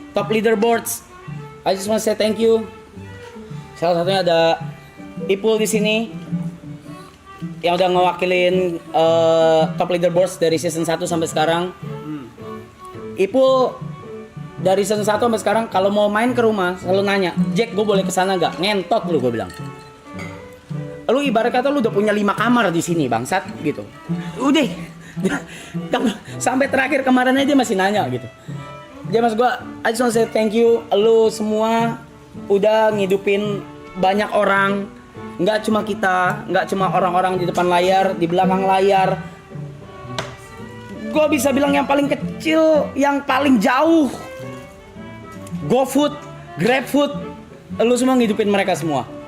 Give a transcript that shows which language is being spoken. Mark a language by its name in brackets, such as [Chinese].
[English] Top leaderboards, I just want to say thank you. [Indonesian] Salah satunya ada Ipul di sini yang udah ngewakilin top leaderboards dari season 1 sampai sekarang. Ipul dari season 1 sampai sekarang kalau mau main ke rumah selalu nanya, "Jack, gue boleh kesana gak?" Ngentot lu, gue bilang. Lu ibarat kata lu udah punya 5 kamar di sini, bangsat gitu. Udah. Sampai terakhir kemarin aja masih nanya gitu. Dia mas gue, [English] I just want to say thank you. [Indonesian] Lu semua udah ngidupin banyak orang. Nggak cuma kita, nggak cuma orang-orang di depan layar, di belakang layar. Gue bisa bilang yang paling kecil, yang paling jauh, GoFood, GrabFood, lu semua ngidupin mereka semua.